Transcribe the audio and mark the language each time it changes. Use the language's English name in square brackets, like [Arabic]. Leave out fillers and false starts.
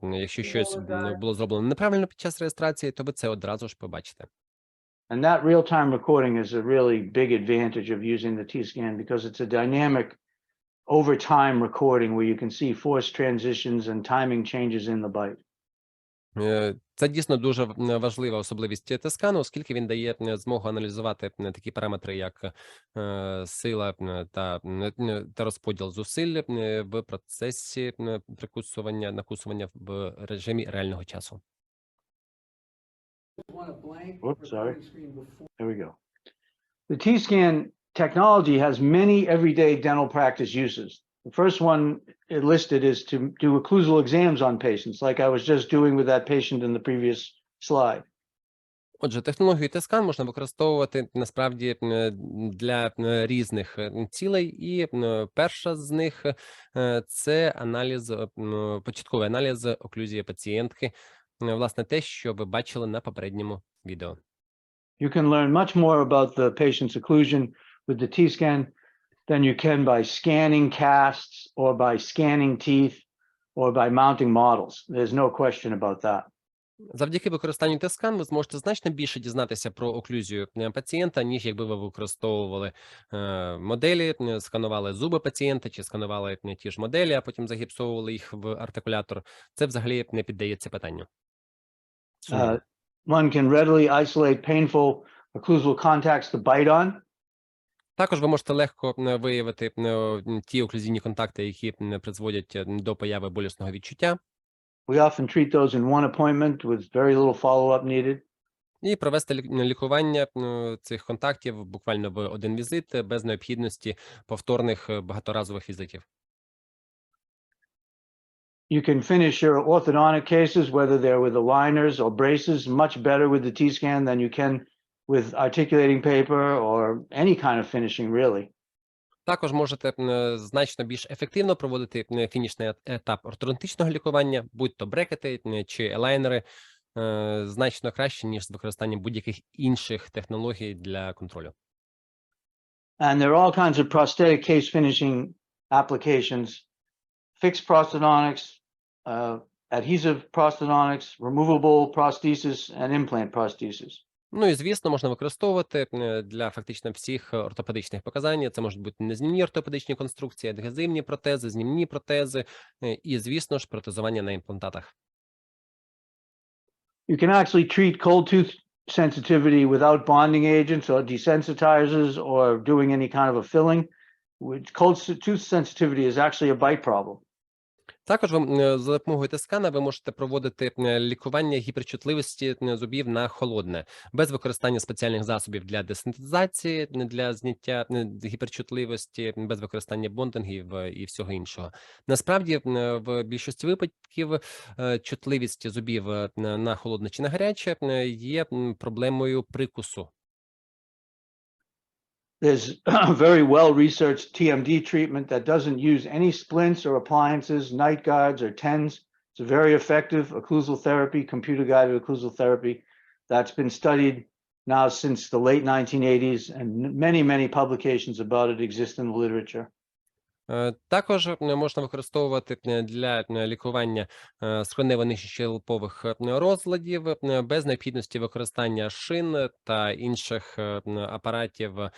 [Ukrainian] Якщо щось було зроблено неправильно під час реєстрації, то ви це одразу ж побачите. [English] And that real-time recording is a really big advantage of using the T-scan because it's a dynamic over time recording where you can see force transitions and timing changes in the bite. [Ukrainian] Це дійсно дуже важлива особливість T-скану, оскільки він дає змогу аналізувати такі параметри, як сила та розподіл зусиль в процесі прикусування, накусування в режимі реального часу. [English] Oops, sorry. There we go. The T-scan technology has many everyday dental practice uses. The first one it listed is to do occlusal exams on patients, like I was just doing with that patient in the previous slide. [Ukrainian] Отже, технологію T-скан можна використовувати насправді для різних цілей, і перша з них це аналіз, початковий аналіз оклюзії пацієнтки, власне, те, що ви бачили на попередньому відео. [English] You can learn much more about the patient's occlusion with the T-scan than you can by scanning casts or by scanning teeth or by mounting models. There's no question about that. [Ukrainian] Завдяки використанню T-скан ви зможете значно більше дізнатися про оклюзію пацієнта, ніж якби ви використовували моделі, сканували зуби пацієнта чи сканували ті ж моделі, а потім загіпсовували їх в артикулятор. Це взагалі не піддається питанню. [English] One can readily isolate painful occlusal contacts to bite on. [Ukrainian] Також ви можете легко виявити ті оклюзійні контакти, які призводять до появи болісного відчуття. [English] We often treat those in one appointment with very little follow-up needed. [Ukrainian] І провести лікування цих контактів буквально в один візит без необхідності повторних багаторазових візитів. [English] You can finish your orthodontic cases, whether they're with aligners or braces, much better with the T-scan than you can with articulating paper or any kind of finishing, really. [Ukrainian] Також можете значно більш ефективно проводити фінішний етап ортодонтичного лікування, будь-то брекети чи елайнери, значно краще, ніж з використанням будь-яких інших технологій для контролю. [English] And there are all kinds of prosthetic case finishing applications, fixed prosthodontics, adhesive prosthodontics, removable prosthesis, and implant prosthesis. [Ukrainian] Ну і, звісно, можна використовувати для фактично всіх ортопедичних показань. Це можуть бути незмінні ортопедичні конструкції, адгезивні протези, знімні протези і, звісно ж, протезування на імплантатах. [English] You can actually treat cold tooth sensitivity without bonding agents or desensitizers or doing any kind of a filling. Cold tooth sensitivity is actually a bite problem. [Ukrainian] Також за допомогою тискана ви можете проводити лікування гіперчутливості зубів на холодне, без використання спеціальних засобів для десенситизації, для зняття гіперчутливості, без використання бондингів і всього іншого. Насправді, в більшості випадків чутливість зубів на холодне чи на гаряче є проблемою прикусу. [English] There's a very well-researched TMD treatment that doesn't use any splints or appliances, night guards or TENS. It's a very effective occlusal therapy, computer-guided occlusal therapy that's been studied now since the late 1980s, and many, many publications about it exist in the literature. [Ukrainian] Також можна використовувати для лікування скронево-нижньощелепових розладів без необхідності використання шин та інших апаратів.